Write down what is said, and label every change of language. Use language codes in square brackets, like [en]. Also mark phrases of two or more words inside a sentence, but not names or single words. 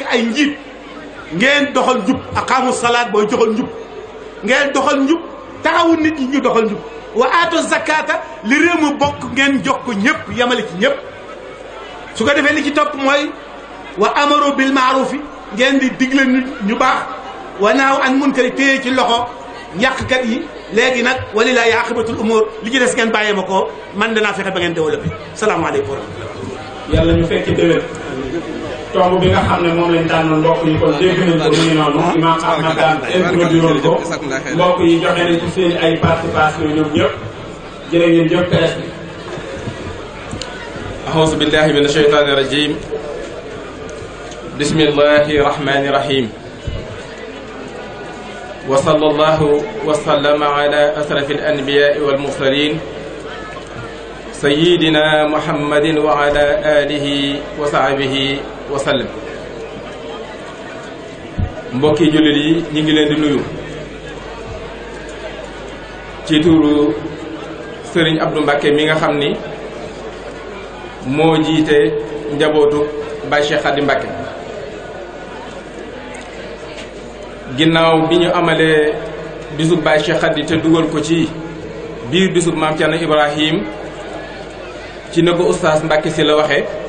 [wo] ay njiit ngeen doxal njub [ar] أقاموا الصلاة [wo] booy doxal njub ngeen doxal njub taxawu nit ñi ñu doxal njub [ar] وآتوا الزكاة [wo] li réew mi bokk ngeen jox ko ñëpp yamale ci ñëpp su ko defee li ci topp mooy [ar] وأمروا بالمعروف [wo] ngeen di digle nit ñu baax [ar] ونهوا عن المنكر [wo] téye ci loxo yàqkat yi léegi nag [ar] ولله عاقبة الأمور [wo] li ci des ngeen bàyyee ma ko man danaa fexe ba ngeen développé [ar] سلام عليكم ورحمة الله. [wo] yàlla ñu fekk déwén tomb bi nga xam ne moom lañ tànn mbokk yi kon dégg nañ ko muy noonu imam Ahmad daan introduire ko mbokk yi joxe nañ ci seen ay participation ñoom ñëpp jërë ngeen jëf presse bi. [ar] أعوذ بالله من الشيطان الرجيم بسم الله الرحمن الرحيم وصلى الله وسلم على أشرف الأنبياء والمرسلين سيدنا محمد وعلى آله وصحبه وسلم [wo] mbokki jullit yi ñu ngi leen di nuyu ci turu Serigne Abdou Mbacké mi nga xam ni moo jiite njabootu Baye Cheikh Khady Mbacké ginnaaw bi ñu amalee bisub Baye Cheikh Khady te dugal ko ci biir bisub Maam Thierno Ibrahim ci na ko oustaz Mbacké si la waxee